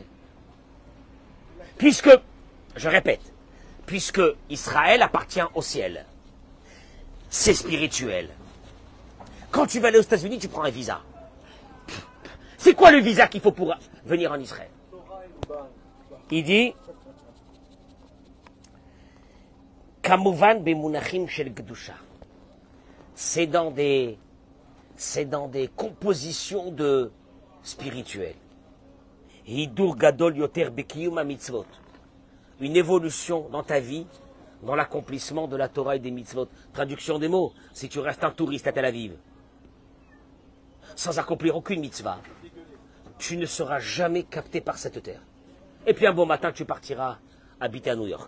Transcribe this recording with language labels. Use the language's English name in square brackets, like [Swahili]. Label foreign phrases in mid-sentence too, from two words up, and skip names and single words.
[French] Puisque, je répète, puisque Israël appartient au ciel, c'est spirituel. Quand tu vas aller aux États-Unis, tu prends un visa. C'est quoi le visa qu'il faut pour venir en Israël? [Hebrew] Il dit כמובן במונחים של קדושה. [French] C'est dans des c'est dans des compositions de spirituelles. [Hebrew] הידור גדול יותר בקיום מצוות. [French] Une évolution dans ta vie, dans l'accomplissement de la Torah et des mitzvot. Traduction des mots, si tu restes un touriste à Tel Aviv, sans accomplir aucune mitzvah, tu ne seras jamais capté par cette terre. Et puis un beau matin, tu partiras habiter à New York.